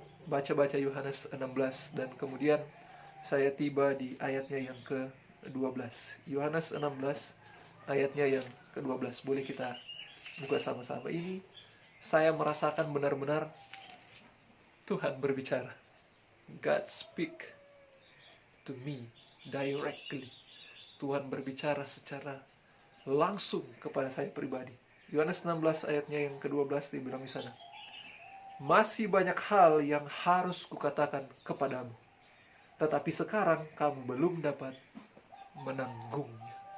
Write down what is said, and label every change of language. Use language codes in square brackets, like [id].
[id] baca-baca Yohanes 16 dan kemudian saya tiba di ayatnya yang ke-12. Yohanes 16 ayatnya yang ke-12. Boleh kita buka sama-sama. Ini saya merasakan benar-benar Tuhan berbicara. [en] God speak to me directly. [id] Tuhan berbicara secara langsung kepada saya pribadi. Yohanes 16 ayatnya yang ke-12 dibilang di sana. Masih banyak hal yang harus kukatakan kepadamu, tetapi sekarang kamu belum dapat menanggungnya.